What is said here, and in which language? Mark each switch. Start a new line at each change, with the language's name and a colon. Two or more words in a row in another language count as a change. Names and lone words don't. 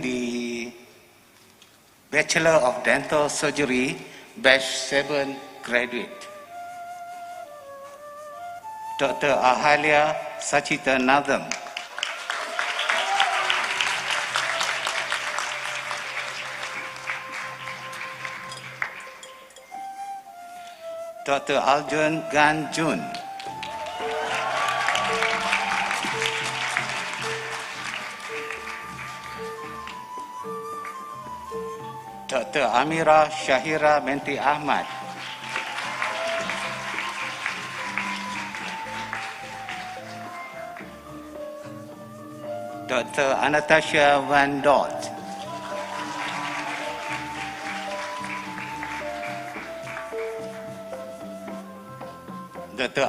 English: the Bachelor of Dental Surgery Batch 7 graduate, Dr. Ahalya Sachitanandam. Dr. Arjun Ganjun. Dr. Amira Shahira binti Ahmad. Dr. Anastasia Van Dort. Dr.